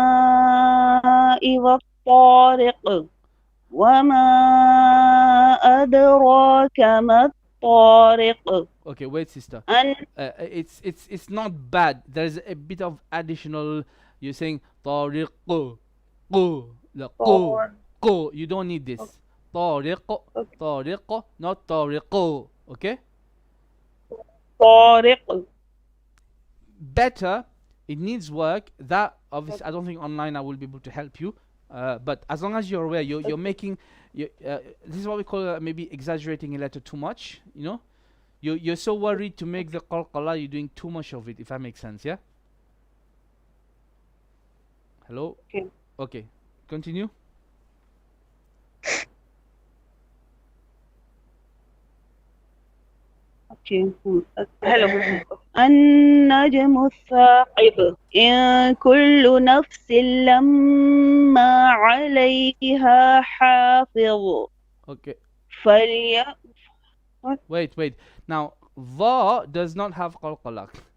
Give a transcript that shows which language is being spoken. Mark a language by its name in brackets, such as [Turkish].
[Arabic] والسماء والطارق وما أدراك ما الطارق. [English] Okay, wait, sister. It's not bad. There's a bit of additional. You're saying tariq, qo, the qo. You don't need this. Tariq, not tariqo. Okay. [Arabic] طارق. [English] Better. It needs work. That obviously, I don't think online I will be able to help you. But as long as you're aware, you're making. This is what we call maybe exaggerating a letter too much. You know, you're so worried to make the qalqala, you're doing too much of it. If that makes sense, yeah. Hello. Okay. Okay. Continue. Okay. Hello. [Arabic] النجم الثاقب إن كل نفس لما عليها حافظ. [English] Okay. [Arabic] فلي. [English] Wait. Now Dha does not have qalqala.